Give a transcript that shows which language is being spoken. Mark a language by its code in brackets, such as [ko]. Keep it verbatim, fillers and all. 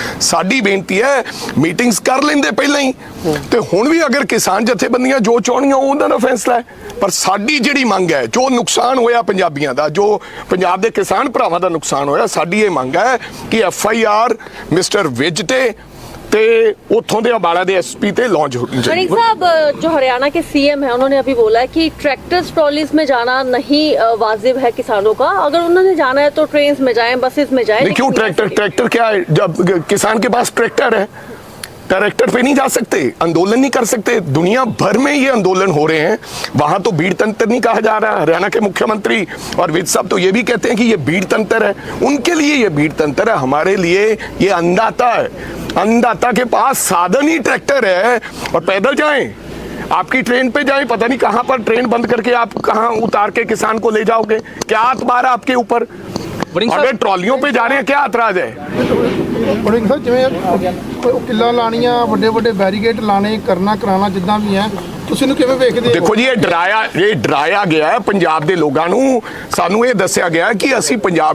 [pa] ਸਾਡੀ ਬੇਨਤੀ ਹੈ ਮੀਟਿੰਗਸ ਕਰ ਲੈਂਦੇ ਪਹਿਲਾਂ ਹੀ, ਤੇ ਹੁਣ ਵੀ ਅਗਰ ਕਿਸਾਨ ਜਥੇਬੰਦੀਆਂ ਜੋ ਚਾਹੁਣੀਆਂ ਉਹਨਾਂ ਦਾ ਫੈਸਲਾ ਹੈ। ਪਰ ਸਾਡੀ ਜਿਹੜੀ ਮੰਗ ਹੈ, ਜੋ ਨੁਕਸਾਨ ਹੋਇਆ ਪੰਜਾਬੀਆਂ ਦਾ, ਜੋ ਪੰਜਾਬ ਦੇ ਕਿਸਾਨ ਭਰਾਵਾਂ ਦਾ ਨੁਕਸਾਨ ਹੋਇਆ, ਸਾਡੀ ਇਹ ਮੰਗ ਹੈ ਕਿ F I R mister Vij ਤੇ ਤੇ ਉੱਥੋਂ ਦੇ ਅੰਬਾਲਾ ਦੇ ਐਸਪੀ ਤੇ ਲੌਂਚ ਹੋਣੀ ਚਾਹੀਦੀ। [hi] मणिक साहब, जो हरियाणा के सीएम है उन्होंने अभी बोला है कि ट्रैक्टर्स ट्रॉलीज में जाना नहीं वाजिब है किसानों का, अगर उन्होंने जाना है तो ट्रेन में जाएं, बसेस में जाएं। नहीं, क्यों ट्रैक्टर ट्रैक्टर क्या है? जब किसान के पास ट्रैक्टर है, ट्रैक्टर पे नहीं जा सकते, आंदोलन नहीं कर सकते। दुनिया भर में ये आंदोलन हो रहे हैं, वहां तो भीड़ तंत्र नहीं कहा जा रहा। हरियाणा के मुख्यमंत्री और विज साहब तो ये भी कहते हैं कि ये भीड़ तंत्र है, उनके लिए ये भीड़ तंत्र है, हमारे लिए ये अन्नदाता है। अन्नदाता के पास साधन ही ट्रैक्टर है और पैदल जाएं, आपकी ट्रेन पे जाएं, पता नहीं कहां पर ट्रेन बंद करके आप कहां उतार के किसान को ले जाओगे, क्या अतबार है आपके ऊपर। अगर ट्रॉलियों पे जा रहे हैं, क्या ऐतराज है? [pa] ਮਣਿਕ ਸਾਹਿਬ, ਜਿਵੇਂ ਕਿੱਲਾ ਲਾਣੀਆਂ, ਵੱਡੇ ਵੱਡੇ ਬੈਰੀਕੇਡ ਲਾਣੇ, ਕਰਨਾ ਕਰਾਣਾ ਜਿੱਦਾਂ ਵੀ ਹੈ, ਤੁਸੀਂ ਇਹਨੂੰ ਕਿਵੇਂ ਵੇਖਦੇ ਹੋ? ਦੇਖੋ ਜੀ, ਇਹ ਡਰਾਇਆ ਇਹ ਡਰਾਇਆ ਗਿਆ ਹੈ ਪੰਜਾਬ ਦੇ ਲੋਕਾਂ ਨੂੰ। ਸਾਨੂੰ ਇਹ ਦੱਸਿਆ ਗਿਆ ਕਿ ਅਸੀਂ ਪੰਜਾਬ ਨੂੰ